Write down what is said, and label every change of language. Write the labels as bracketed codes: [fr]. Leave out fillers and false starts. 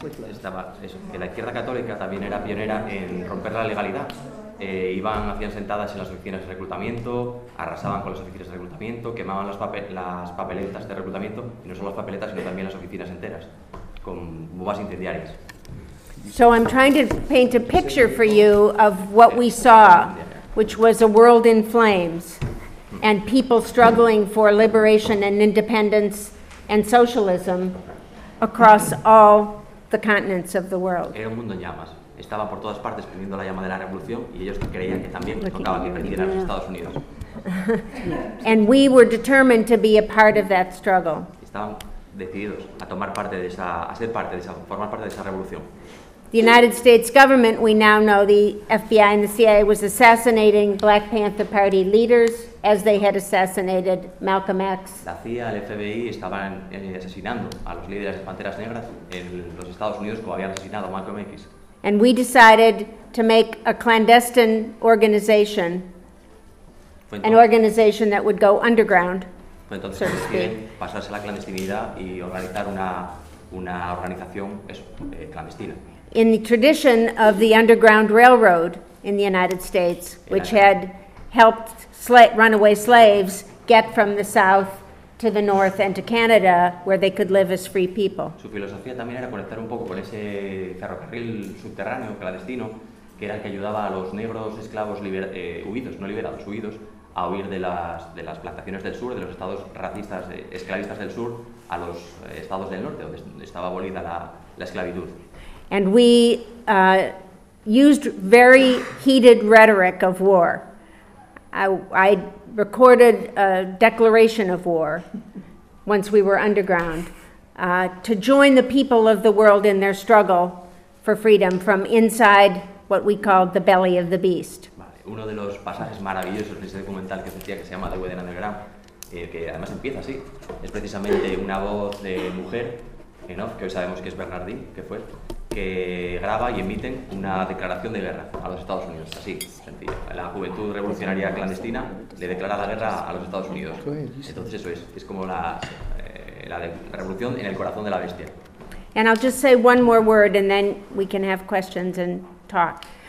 [es] Estaba eso, que la izquierda católica también era pionera en romper la legalidad. Hacían sentadas en las oficinas de reclutamiento, arrasaban con las oficinas de reclutamiento, quemaban las papeletas de reclutamiento, y no solo las papeletas, sino también las oficinas enteras, con bombas incendiarias. [en] So I'm trying to paint a picture for you of what we saw, which was a world in flames, and people struggling for liberation and independence and socialism across all the continents of the world. [es] Era un mundo en llamas. Estaba por todas partes prendiendo la llama de la revolución y ellos creían que también tocaba que prendieran los Estados Unidos. [en] And we were determined to be a part of that struggle. [es] Estaban decididos a tomar parte de esa, a ser parte de esa, formar parte de esa revolución. [en] The United States government, we now know the FBI and the CIA was assassinating Black Panther Party leaders. as they had assassinated Malcolm X. [es] La CIA, el FBI estaban asesinando a los líderes de Panteras Negras en los Estados Unidos como habían asesinado a Malcolm X. [en] And we decided to make a clandestine organization, an organization that would go underground. [es] Fue entonces que deciden pasarse a la clandestinidad y organizar una organización clandestina. [en] In the tradition of the Underground Railroad in the United States, which had helped runaway slaves get from the South to the North and to Canada, where they could live as free people. [es] Su filosofía también era conectar un poco con ese ferrocarril subterráneo clandestino, que era el que ayudaba a los negros esclavos huidos a huir de las plantaciones del sur, de los estados racistas esclavistas del sur, a los estados del norte, donde estaba abolida la esclavitud. [en] And we used very heated rhetoric of war. I recorded a declaration of war once we were underground to join the people of the world in their struggle for freedom from inside what we called the belly of the beast. [es] Vale. Uno de los pasajes maravillosos de ese documental que decía que se llama The Wedding Underground, que además empieza así, es precisamente una voz de mujer, que hoy sabemos que es Bernardine, que fue, que graba y emiten una declaración de guerra a los Estados Unidos, así, sencillo. La juventud revolucionaria clandestina le declara la guerra a los Estados Unidos. Entonces eso es como la revolución en el corazón de la bestia. [en] And I'll just say one more word and then we can have questions and talk.